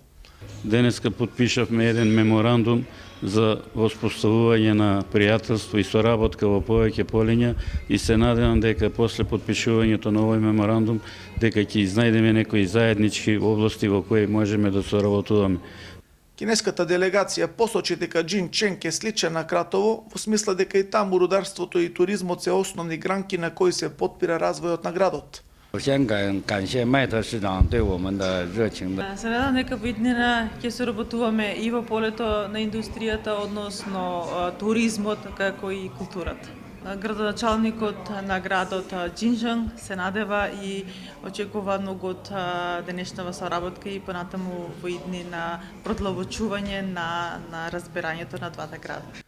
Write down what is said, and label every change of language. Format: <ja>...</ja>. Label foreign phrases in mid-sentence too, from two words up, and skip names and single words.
<mk>Денеска подпишавме еден меморандум за воспоставување на пријателство и соработка во повеќе полиња и се надевам дека после подпишувањето на овој меморандум дека ќе изнајдеме некои заеднички области во кои можеме да соработуваме. Кинеската делегација посочи дека Џинченг е сличен на Кратово, во смисла дека и таму рударството и туризмот се основни гранки на кои се потпира развојот на градот.</mk> <zh>首先感谢麦特市长对我们的热情的。</zh> <mk>Се надам дека во иднина ќе соработуваме и во полето на индустријата, односно туризмот, како и културата. Градоначалникот на градот Џинченг се надева и очекува многу од денешната соработка и понатаму во иднина продлабочување на разбирањето на двата града.</mk>